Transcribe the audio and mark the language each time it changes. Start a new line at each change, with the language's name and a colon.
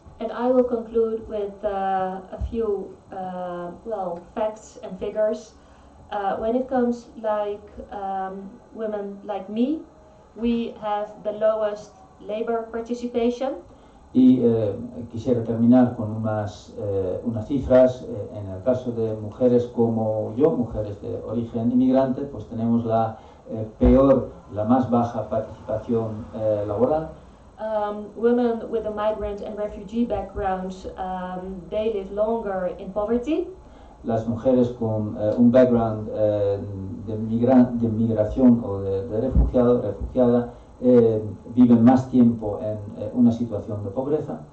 English: And I will conclude with a few facts and figures. When it comes like women like me, we have the lowest labor participation.
Spanish: Y quisiera terminar con unas cifras. En el caso de mujeres como yo, mujeres de origen inmigrante, pues tenemos la más baja participación laboral.
English: Women with a migrant and refugee background, they live longer in poverty.
Spanish: Las mujeres con un background de migración o de refugiada viven más tiempo en una situación de pobreza.